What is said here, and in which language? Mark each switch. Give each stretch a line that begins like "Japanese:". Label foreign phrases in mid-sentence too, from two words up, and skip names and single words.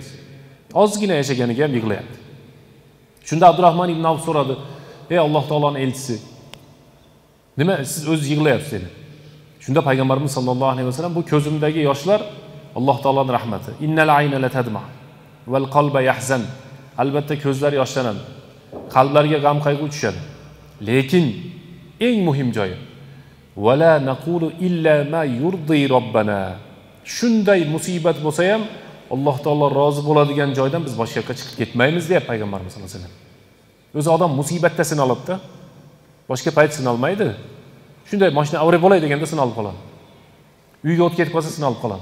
Uzbek: Ozgina yashaganiga ham yig'layapti. Shunda Abdurrahmon ibn Avf so'radi, "Ey Alloh taoloning elchisi, nima siz o'z yig'layapsiz?" dedi. Shunda Payg'ambarimiz
Arabic: صلى الله عليه وسلم,
Uzbek: "Bu ko'zimdagi yoshlar Alloh taoloning rahmati.
Arabic: إن العين لتدمع والقلب يحزن."
Uzbek: Albatta ko'zlar yoshlanadi. Qalblarga g'am qayg'u tushadi. Lekin eng muhim joyi
Arabic: ولا نقول إلا ما يرضي ربنا.
Uzbek: Shunday musibat bo'lsa ham Alloh taolo rozi bo'ladigan joydan biz boshqa yoqqa chiqib ketmaymiz deb Payg'ambarimiz
Arabic: صلى الله عليه وسلم.
Uzbek: O'zi odam musibatda sinaladi-da. Boshqa payt sinalmaydi. Shunday mashina avre bo'lay deganda sinalib qoladi. Uyga o'tib ketib qolsa sinalib qoladi.